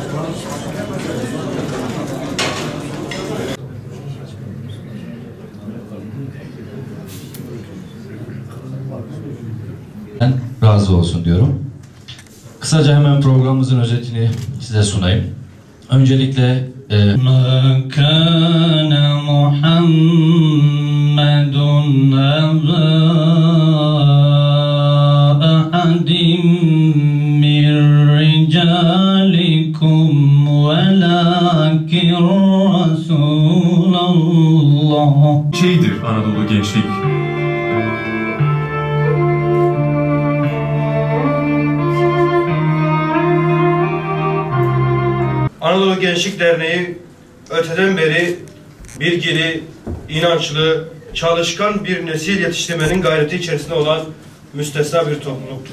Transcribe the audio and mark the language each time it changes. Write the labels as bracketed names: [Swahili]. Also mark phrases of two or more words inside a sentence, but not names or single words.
[Turkish] Razı olsun diyorum. Kısaca hemen programımızın özetini size sunayım. [Arabic] Öncelikle مَا كَانَ مُحَمَّدٌ أَبَا أَحَدٍ مِّن رِّجَالِكُمْ وَلَٰكِنْ رَسُولَ اللّٰهِ. [Turkish] Şeydir Anadolu gençlik. Anadolu Gençlik Derneği öteden beri bilgili, inançlı, çalışkan bir nesil yetiştirmenin gayreti içerisinde olan müstesna bir topluluktur.